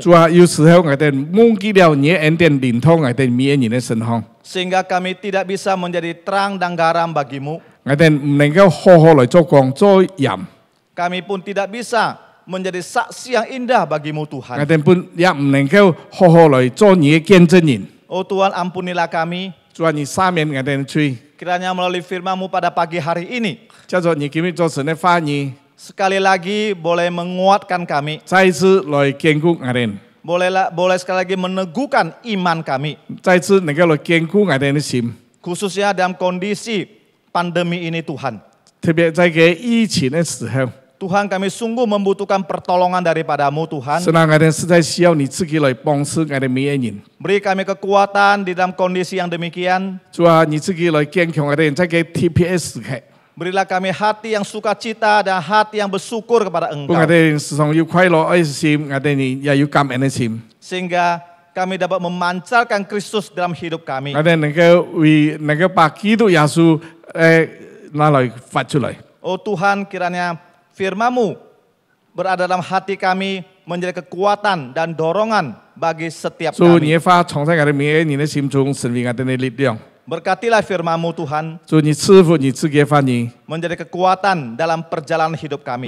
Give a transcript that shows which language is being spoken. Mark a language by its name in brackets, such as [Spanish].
[Cantonese] 主啊，有時候我哋忘記了你的恩典臨透我哋每一人的身上， [Indonesian] Sehingga kami tidak bisa menjadi terang dan garam bagi-Mu. [Cantonese] 我哋唔能夠好好來做光做鹽， [Indonesian] Kami pun tidak bisa menjadi saksi yang indah bagi-Mu [Cantonese] 我 [Indonesian] Tuhan. [Cantonese] 哋本也唔能夠好好來做你的見證人。 [Indonesian] Oh Tuhan, ampunilah kami. [Cantonese] 主啊，你赦免我哋的罪， [Indonesian] Kiranya melalui firman-Mu pada pagi hari ini, [Cantonese] 借着你今日早晨的話語， [Indonesian] sekali lagi boleh menguatkan kami. [Cantonese] 再一次來堅固我哋， [Indonesian] Boleh sekali lagi meneguhkan iman kami. [Cantonese] 再一次能夠來堅固我哋的心， [Indonesian] Khususnya dalam kondisi pandemi ini Tuhan. [Cantonese] 特別在這疫情的時候， [Indonesian] Tuhan, kami sungguh membutuhkan pertolongan daripada-Mu Tuhan. [Cantonese] 是讓我哋實在需要你自己來幫助我哋每一人。 [Indonesian] Beri kami kekuatan di dalam kondisi yang demikian. [Cantonese] 主啊，你自己來堅強我哋，在這 TPS 時刻， [Indonesian] Berilah kami hati yang sukacita dan hati yang bersyukur kepada [Cantonese] 我 [Indonesian] Engkau. [Cantonese] 哋時常有快樂的心，我哋也有感恩的心。 [Indonesian] Sehingga kami dapat memancarkan Kristus dalam hidup kami. [Cantonese] 我哋能夠把基督耶穌拿來發出來。 [Indonesian] Oh Tuhan, kiranya firman-Mu berada dalam hati kami menjadi kekuatan dan dorongan bagi setiap [Cantonese] 主，你 [Indonesian] kami. [Cantonese] 的話藏在我哋每一人的心中，成為我哋的力量。 [Indonesian] Berkatilah firman-Mu Tuhan [Cantonese] 主，你賜福你自己的話語， [Indonesian] menjadi kekuatan dalam perjalanan hidup kami.